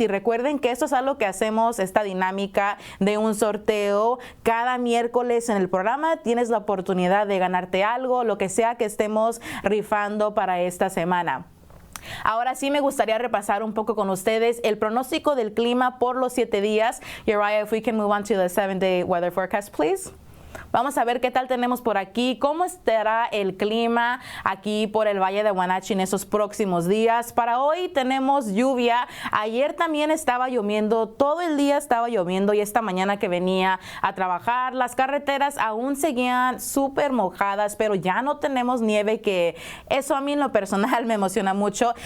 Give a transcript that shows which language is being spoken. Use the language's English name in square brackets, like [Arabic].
[Spanish] Y recuerden que esto es algo que hacemos, esta dinámica de un sorteo cada miércoles en el programa. Tienes la oportunidad de ganarte algo, lo que sea que estemos rifando para esta semana. Ahora sí me gustaría repasar un poco con ustedes el pronóstico del clima por los 7 días. [English] Uriah, if we can move on to the 7-day weather forecast, please. [Spanish] Vamos a ver qué tal tenemos por aquí, cómo estará el clima aquí por el Valle de Wenatchee en esos próximos días. Para hoy tenemos lluvia. Ayer también estaba lloviendo, todo el día estaba lloviendo y esta mañana que venía a trabajar las carreteras aún seguían súper mojadas, pero ya no tenemos nieve, que eso a mí en lo personal me emociona mucho.